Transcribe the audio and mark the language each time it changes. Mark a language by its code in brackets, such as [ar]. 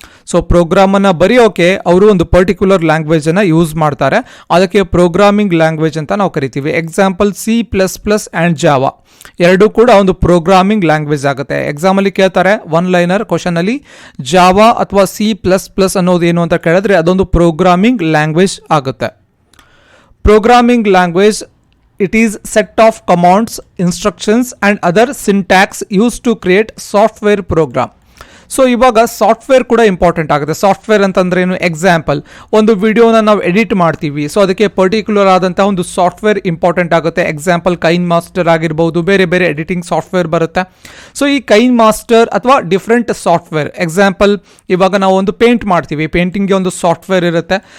[kn] So ಪ್ರೋಗ್ರಾಮನ್ನು ಬರೆಯೋಕೆ ಅವರು ಒಂದು particular ಲ್ಯಾಂಗ್ವೇಜನ್ನು use ಮಾಡ್ತಾರೆ, ಅದಕ್ಕೆ ಪ್ರೋಗ್ರಾಮಿಂಗ್ ಲ್ಯಾಂಗ್ವೇಜ್ ಅಂತ ನಾವು ಕರಿತೀವಿ. ಎಕ್ಸಾಂಪಲ್ C++ ಆ್ಯಂಡ್ ಜಾವಾ ಎರಡೂ ಕೂಡ ಒಂದು ಪ್ರೋಗ್ರಾಮಿಂಗ್ ಲ್ಯಾಂಗ್ವೇಜ್ ಆಗುತ್ತೆ. ಎಕ್ಸಾಮಲ್ಲಿ ಕೇಳ್ತಾರೆ ಒನ್ ಲೈನರ್ ಕ್ವಶನಲ್ಲಿ, ಜಾವಾ ಅಥವಾ C++ ಅನ್ನೋದು ಏನು ಅಂತ ಕೇಳಿದ್ರೆ ಅದೊಂದು ಪ್ರೋಗ್ರಾಮಿಂಗ್ ಲ್ಯಾಂಗ್ವೇಜ್ ಆಗುತ್ತೆ. [en] Programming language it is set of commands, instructions and other syntax used to create software program. [kn] So ಇವಾಗ ಸಾಫ್ಟ್ವೇರ್ ಕೂಡ ಇಂಪಾರ್ಟೆಂಟ್ ಆಗುತ್ತೆ. ಸಾಫ್ಟ್ವೇರ್ ಅಂತಂದ್ರೆ ಏನು? ಎಕ್ಸಾಂಪಲ್ ಒಂದು ವಿಡಿಯೋನ ನಾವು ಎಡಿಟ್ ಮಾಡ್ತೀವಿ, ಸೊ ಅದಕ್ಕೆ ಪರ್ಟಿಕ್ಯುಲರ್ ಆದಂಥ ಒಂದು ಸಾಫ್ಟ್ವೇರ್ ಇಂಪಾರ್ಟೆಂಟ್ ಆಗುತ್ತೆ. ಎಕ್ಸಾಂಪಲ್ ಕೈನ್ ಮಾಸ್ಟರ್ ಆಗಿರ್ಬೋದು, ಬೇರೆ ಬೇರೆ ಎಡಿಟಿಂಗ್ ಸಾಫ್ಟ್ವೇರ್ ಬರುತ್ತೆ. ಸೊ ಈ ಕೈನ್ ಮಾಸ್ಟರ್ ಅಥವಾ ಡಿಫ್ರೆಂಟ್ ಸಾಫ್ಟ್ವೇರ್, ಎಕ್ಸಾಂಪಲ್ ಇವಾಗ ನಾವು ಒಂದು ಪೇಂಟ್ ಮಾಡ್ತೀವಿ, ಪೇಂಟಿಂಗ್ಗೆ ಒಂದು ಸಾಫ್ಟ್ವೇರ್ ಇರುತ್ತೆ.